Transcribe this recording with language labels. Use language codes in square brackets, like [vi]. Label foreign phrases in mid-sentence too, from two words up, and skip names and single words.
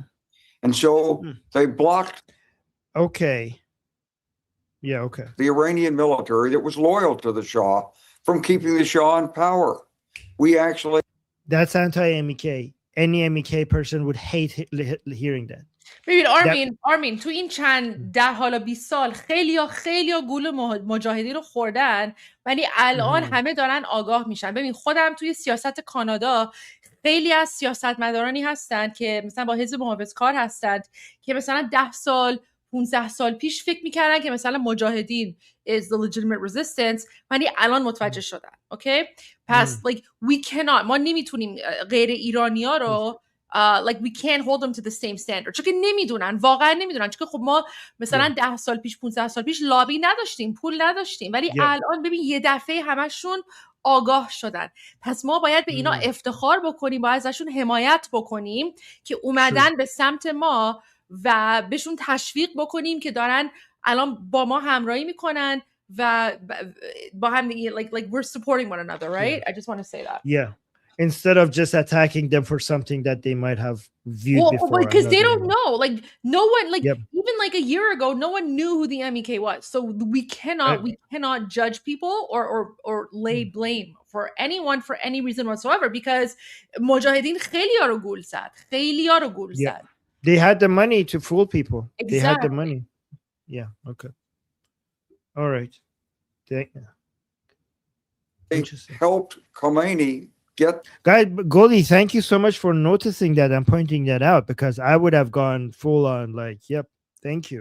[en] And so they blocked. Okay. Yeah, okay. The Iranian military that was loyal to the Shah from keeping the Shah in power. We actually. That's anti-MEK. Any MEK person would hate hearing that. [fa] ببین آرمین تو این چند 10 حالا 20 سال خیلی گول مجاهدین رو خوردن، ولی الان همه دارن آگاه میشن. ببین خودم توی سیاست کانادا خیلی از سیاستمدارانی هستن که مثلا با حزب محافظ کار هستند که مثلا 10 سال 15 سال پیش فکر میکردن که مثلا مجاهدین [en] is the legitimate resistance، [fa] ولی الان متوجه شدن. [en] اوکی پس like we cannot، [fa] ما نمیتونیم غیر ایرانی‌ها رو [en] like we can't hold them to the same standard، [fa] چون که واقعا نمیدونن، چون که خب ما مثلا 10 سال پیش 15 سال پیش لابی نداشتیم، پول نداشتیم، ولی الان ببین یه دفعه همشون آگاه شدن. پس ما باید به اینا افتخار بکنیم، باید ازشون حمایت بکنیم که اومدن به سمت ما و بهشون تشویق بکنیم که دارن الان با ما همراهی میکنن و با هم [en] like we're supporting one another, right? I just want to say that. Yeah. Instead of just attacking them for something that they might have viewed before. Because they don't know. Like no one, like even like a year ago, no one knew who the MEK was. So we cannot judge people or lay blame for anyone for any reason whatsoever, because Mujahideen [fa] خیلی ها رو گول زد. [en] They had the money to fool people. Exactly. They had the money. Yeah. Okay. All right. They helped Khomeini get. Guys, Goldie, thank you so much for noticing that and pointing that out, because I would have gone full on like, yep, thank you.